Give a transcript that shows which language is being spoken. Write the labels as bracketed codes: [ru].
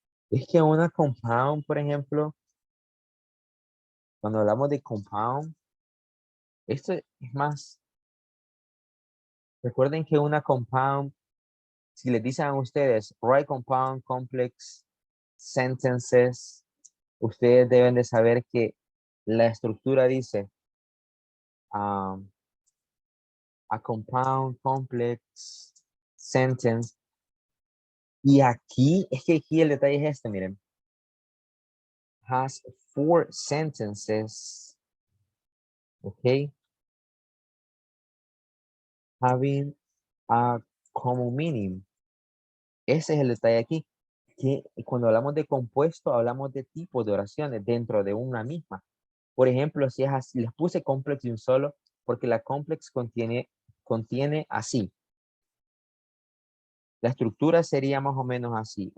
[es] Es que una compound, por ejemplo, cuando hablamos de compound, esto es más, recuerden que una compound, si les dicen a ustedes, [en] write compound, complex, sentences, [es] ustedes deben de saber que la estructura dice [en] a compound, complex, sentence. [es] Y aquí, es que aquí el detalle es este, miren. [en] Has 4 sentences, okay, having a common meaning. [es] Ese es el detalle aquí, que cuando hablamos de compuesto, hablamos de tipos de oraciones dentro de una misma. Por ejemplo, si es así, les puse complex de un solo, porque la complex contiene así. La estructura sería más o menos así.